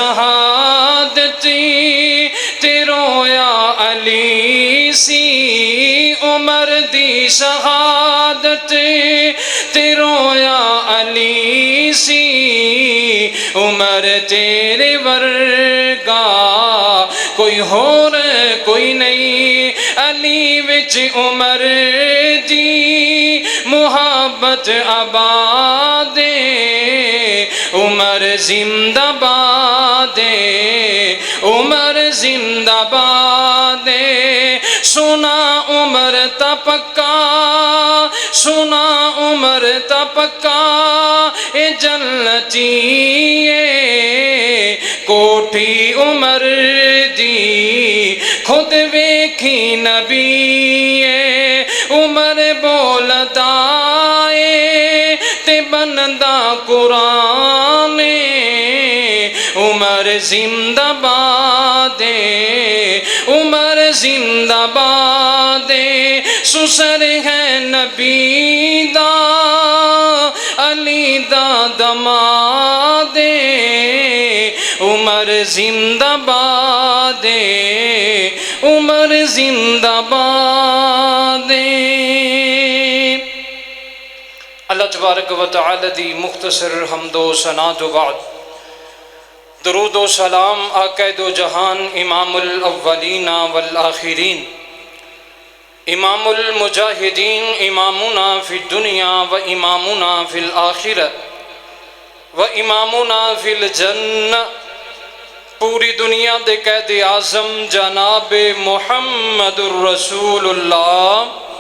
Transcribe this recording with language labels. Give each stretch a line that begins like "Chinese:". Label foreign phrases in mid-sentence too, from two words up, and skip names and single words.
Punjabi: شہادتی تیرو یا علی سی عمر دی شہادت تیرو یا علی سی عمر تیرے ورگا کوئی اور کوئی نہیں علی وچ عمر دی محبت آباد عمر زندہ باد عمر زندہ باد سنا عمر تا پکا سنا عمر تا پکا اے جنتی کوٹھی عمر دی خود ویکھی نبی عمر بولدا تے بندا قرآن عمر زندہ باد عمر زندہ باد سسر ہے نبی دا علی دا دماد عمر زندہ باد عمر زندہ باد
Arabic: اللہ تبارک و
Punjabi: تعالی دی مختصر حمد و ثنا تو بعد درود و سلام آقا دو جہان
Arabic: امام الاولین والآخرین امام المجاہدین امامنا فی الدنیا و امامنا فی الآخرہ و امامنا فی الجنہ
Punjabi: پوری دنیا دے قائد اعظم جناب محمد الرسول اللہ